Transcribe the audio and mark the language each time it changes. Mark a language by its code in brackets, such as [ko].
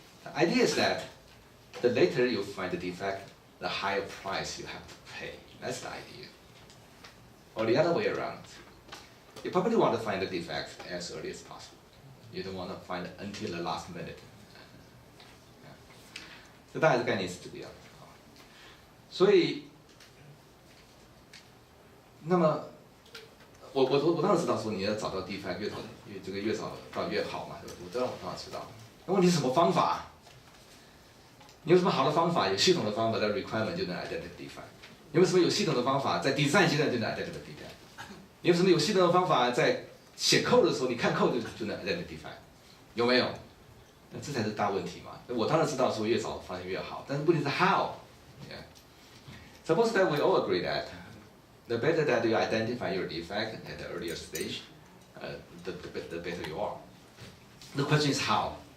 [en] The idea is that the later you find the defect, the higher price you have to pay. That's the idea. Or the other way around. You probably want to find the defect as early as possible. You don't want to find it until the last minute. [zh] 这大概的概念是这个样子所以，那么我当然知道说你要找到 defect 越早到越好嘛，对吧？我当然知道。那问题是什么方法？你有什么好的方法？有系统的方法在 requirement 就能 identify defect。有没有什么有系统的方法在 design 阶段就能 identify defect？你有什么有系统的方法在写 code 的时候，你看 code 就能 identify defect？有没有？那这才是大问题嘛。我当然知道说越早发现越好，但是问题是 [en] how？Suppose that we all agree that the better that you identify your defect at the earlier stage, the better you are. The question is how?